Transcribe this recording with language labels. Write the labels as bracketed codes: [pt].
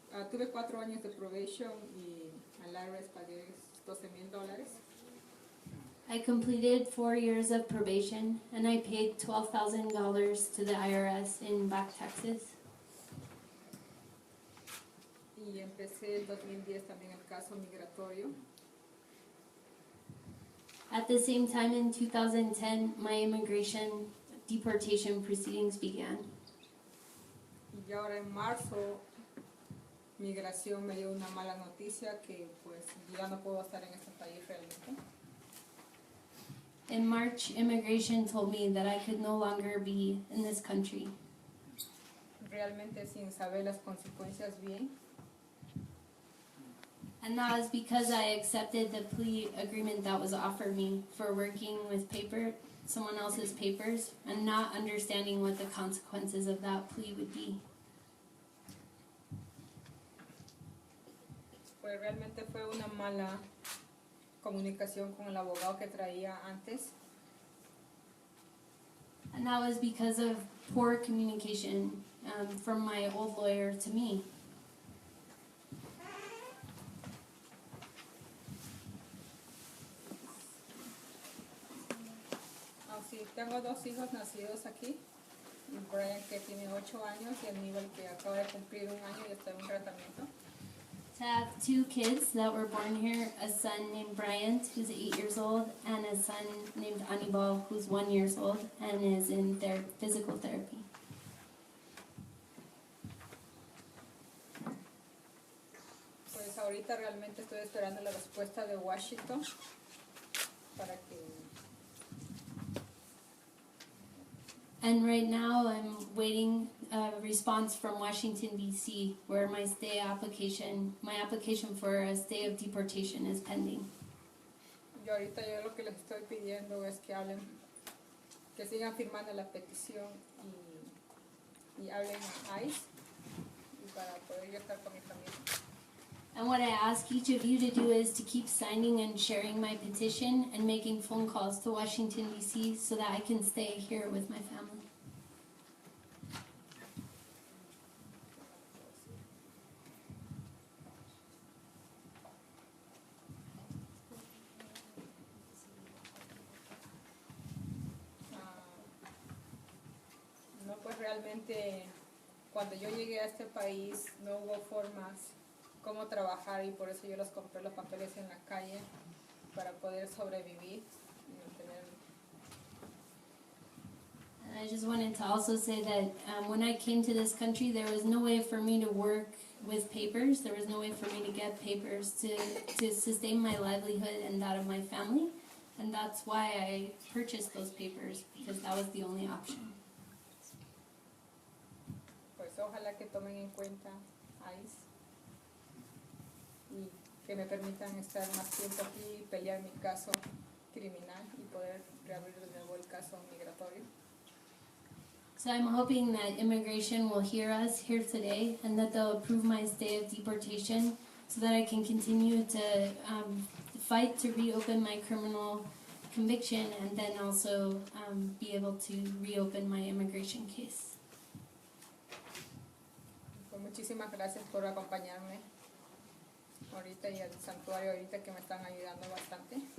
[es] Tuve 4 años de probation y al IRS pagué $12,000. [en] I completed 4 years of probation, and I paid $12,000 to the IRS in back taxes. [es] Y empecé en 2010 también el caso migratorio. [en] At the same time, in 2010, my immigration deportation proceedings began. [es] Y ahora en marzo, migración me dio una mala noticia que pues ya no puedo estar en este país realmente. [en] In March, immigration told me that I could no longer be in this country. [es] Realmente sin saber las consecuencias bien. [en] And that was because I accepted the plea agreement that was offered me for working with someone else's papers, and not understanding what the consequences of that plea would be. [es] Pues realmente fue una mala comunicación con el abogado que traía antes. [en] And that was because of poor communication from my old lawyer to me. [es] Sí, tengo 2 hijos nacidos aquí. Brian, que tiene 8 años, y Aníbal, que acaba de cumplir 1 año y está en un tratamiento. [en] So to have 2 kids that were born here, a son named Bryant, who's 8 years old, and a son named Anibal, who's 1 year old, and is in their physical therapy. [es] Pues ahorita realmente estoy esperando la respuesta de Washington para que [en] And right now I'm waiting a response from Washington, D.C., where my application for a stay of deportation is pending. [es] yo ahorita yo lo que les estoy pidiendo es que hablen, que sigan firmando la petición y hablen a ICE y para poder yo estar con mi familia. [en] And what I ask each of you to do is to keep signing and sharing my petition and making phone calls to Washington, D.C. so that I can stay here with my family. [es] No, pues realmente cuando yo llegué a este país no hubo formas cómo trabajar y por eso yo los compré los papeles en la calle para poder sobrevivir y mantener. [en] And I just wanted to also say that when I came to this country, there was no way for me to work with papers. There was no way for me to get papers to sustain my livelihood and that of my family. And that's why I purchased those papers, because that was the only option. [es] Pues ojalá que tomen en cuenta ICE y que me permitan estar más tiempo aquí y pelear mi caso criminal y poder reabrir de nuevo el caso migratorio. [en] So I'm hoping that immigration will hear us here today and that they'll approve my stay of deportation so that I can continue to fight to reopen my criminal conviction and then also be able to reopen my immigration case. [es] Pues muchísimas gracias por acompañarme ahorita y al santuario ahorita que me están ayudando bastante.